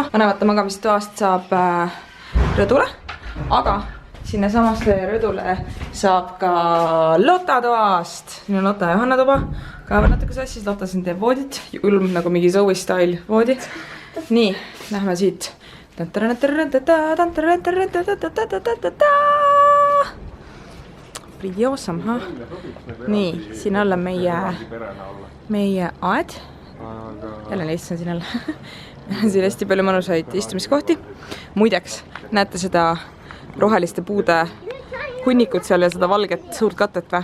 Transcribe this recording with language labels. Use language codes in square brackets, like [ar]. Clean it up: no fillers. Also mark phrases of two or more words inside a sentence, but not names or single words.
[et] Vanemate magamistoast saab rõdule, aga sinna samasse rõdule saab ka Lotta toast. Siin on Lotta ja Johanna tuba. Ka veel natuke sassis, Lotta siin teeb voodit. Julm nagu mingi Zoe style voodi. Nii, lähme siit. [en] Pretty awesome, ha? [et] Nii, siin all on meie aed. Jälle neist on siin all. Siin hästi palju mõnusaid istumiskohti. Muideks, näete seda roheliste puude hunnikut seal ja seda valget suurt katet või?